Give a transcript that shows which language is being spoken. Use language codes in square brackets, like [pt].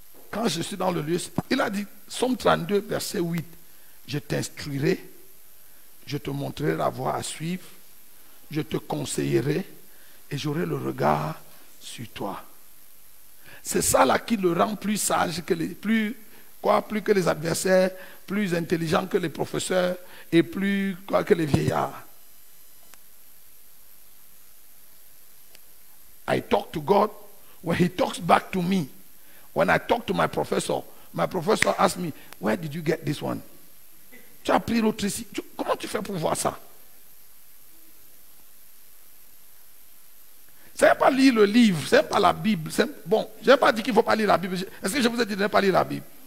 [fr] Quand je suis dans le lieu, il a dit, Somme 32, verset 8, je t'instruirai, je te montrerai la voie à suivre, je te conseillerai et j'aurai le regard sur toi. C'est ça là qui le rend plus sage que plus que les adversaires, plus intelligent que les professeurs et plus que les vieillards. [en] I talk to God when he talks back to me. When I talk to my professor asks me, where did you get this one? [fr] Tu as appris l'autre ici. Comment tu fais pour voir ça? Ce n'est pas lire le livre, ce n'est pas la Bible. Bon, je n'ai pas dit qu'il ne faut pas lire la Bible. Est-ce que je vous ai dit de ne pas lire la Bible?